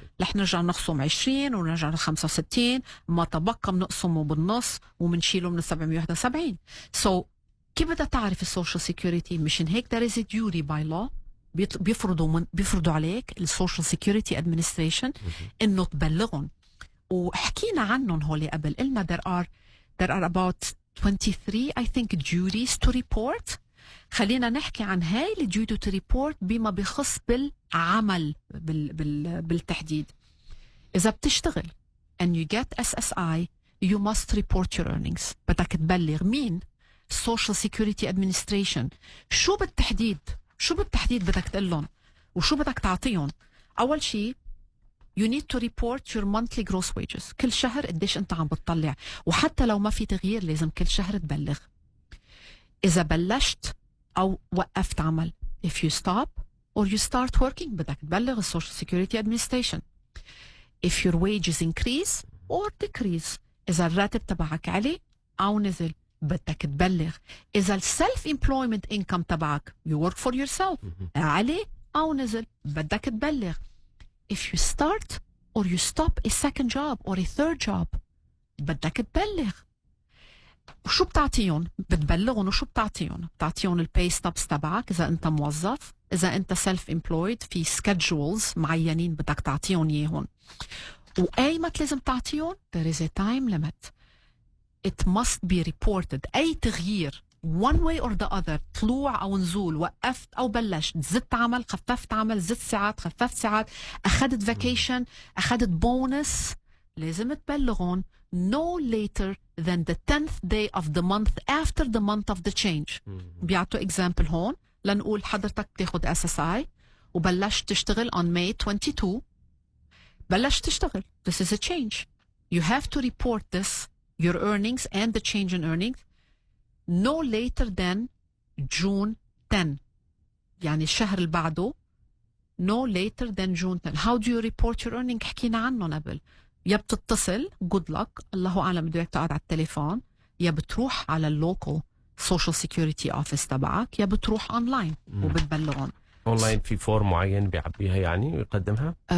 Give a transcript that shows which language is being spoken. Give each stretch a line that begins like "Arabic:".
Arabic: رح نرجع نخصم 20 ونرجع 65، ما تبقى بنقسمه بالنص ومنشيله من 771. So كيف بدها تعرف السوشيال سيكوريتي؟ مشان هيك
English: there is a duty by law
Arabic: بيفرضوا عليك السوشيال سيكوريتي ادمنستريشن انه تبلغهم. وحكينا عنهم هولي قبل، قلنا
English: there are about 23 I think duties to report.
Arabic: خلينا نحكي عن هاي الديوتي تو ريبورت بما بخص بالعمل بالتحديد. إذا بتشتغل
English: and you get SSI you must report your earnings.
Arabic: بدك تبلغ مين؟ Social Security Administration. شو بالتحديد بدك تقلهم وشو بدك تعطيهم؟ أول شيء
English: you need to report your monthly gross wages.
Arabic: كل شهر قديش أنت عم بتطلع، وحتى لو ما في تغيير لازم كل شهر تبلغ. إذا بلشت أو وقفت عمل
English: if you stop or you start working
Arabic: بدك تبلغ ال Social Security Administration.
English: if your wages increase or decrease،
Arabic: إذا الراتب تبعك علي أو نزل بدك تبلغ. إذا ال self-employment income تبعك
English: you work for yourself
Arabic: علي أو نزل بدك تبلغ.
English: if you start or you stop a second job or a third job
Arabic: بدك تبلغ. وشو بتعطيهم؟ بتبلغهم وشو بتعطيهم؟ بتعطيهم الباي ستوبس تبعك إذا أنت موظف، إذا أنت سيلف امبلويد في سكيدجولز معينين بدك تعطيهم إياهم. وأيمت لازم تعطيهم
English: there is a time limit. it must be reported.
Arabic: أي تغيير
English: one way or the other،
Arabic: طلوع أو نزول، وقفت أو بلشت، زدت عمل خففت عمل، زدت ساعات خففت ساعات، أخذت فاكيشن أخذت بونس، لازم تبلغون
English: no later than the 10th day of the month after the month of the change.
Arabic: بيعطوا example هون، لنقول حضرتك بتاخد SSI وبلشت تشتغل on May 22. بلشت تشتغل،
English: this is a change. You have to report this, your earnings and the change in earnings no later than June 10.
Arabic: يعني الشهر اللي بعده
English: no later than June 10. How do you report your earnings؟
Arabic: حكينا عنه قبل. يا بتتصل good luck، الله أعلم بدك تقعد على التليفون، يا بتروح على اللوكال social security office تبعك، يا بتروح أونلاين وبتبلغهم. أونلاين في فورم معين بيعبيها يعني ويقدمها؟